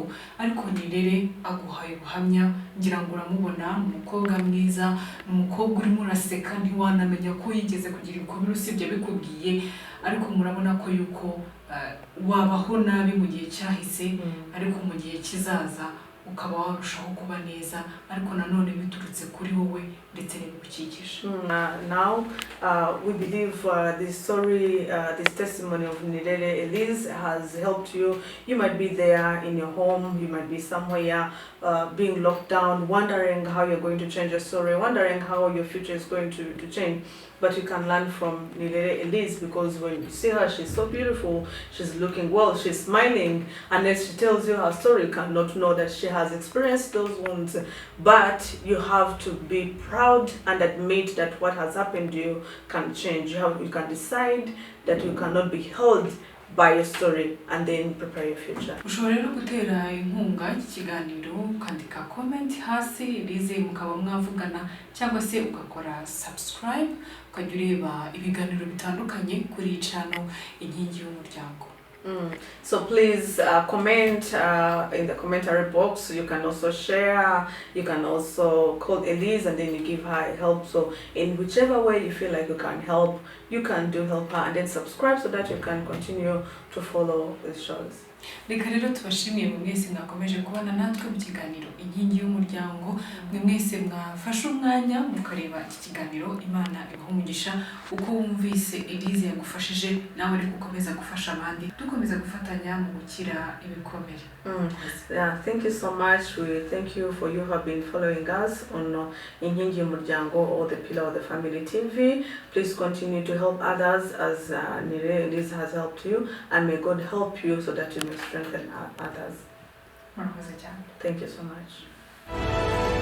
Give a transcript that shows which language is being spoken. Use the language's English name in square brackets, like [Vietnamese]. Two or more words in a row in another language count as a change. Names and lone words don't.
[Kinyarwanda] Ariko Nirere aguhaye ubuhamya, ngira ngo uramubona, umukobwa mwiza, umukobwa urimo uraseka, ntiwanamenya ko yigeze kugira ibikomere usibye bikubwiye, ariko murabona ko yuko wabaho nabi mu gihe cyahise, ariko mu gihe kizaza ukaba warushaho kuba neza, ariko nanone biturutse kuri wowe ndetse n'ibigukikije. [English] Now we believe this story, this testimony of NIRERE Elyse has helped you. You might be there in your home, you might be somewhere being locked down, wondering how you're going to change your story, wondering how your future is going to change. But you can learn from NIRERE Elyse, because when you see her, she's so beautiful, she's looking well, she's smiling, and as she tells you her story, you cannot know that she has experienced those wounds. But you have to be proud and admit that what has happened to you can change. You can decide that you cannot be held by your story and then prepare your future. [Kinyarwanda] Ushobora rero gutera inkunga ikiganiro, ukandika comment hasi Elyse mukaba mwavugana, cyangwa se ugakora subscribe, ukajya ureba ibiganiro bitandukanye kuri channel Inkingi y'Umuryango. [English] So please comment in the commentary box. You can also share, you can also call Elyse and then you give her help. So in whichever way you feel like you can help, you can help her, and then subscribe so that you can continue to follow the shows. [Kinyarwanda] Reka rero tubashimiye mu mwese mwakomeje kubana natwe mu kiganiro Inkingi y'Umuryango, mwe mwese mwafashe umwanya mukareba iki kiganiro. Imana ibahe umugisha uko wumvise Elyse yagufashije, nawe ari gukomeza gufasha abandi, dukomeza gufatanya mu gukira ibikomere. [English] Yeah, thank you so much. We thank you for you have been following us on Inkingi y'Umuryango, or the Pillar of the Family TV. Please continue to help others as NIRERE Elyse has helped you, and may God help you so that you may strengthen others. [Kinyarwanda] Murakoze cyane. [English] Thank you so much.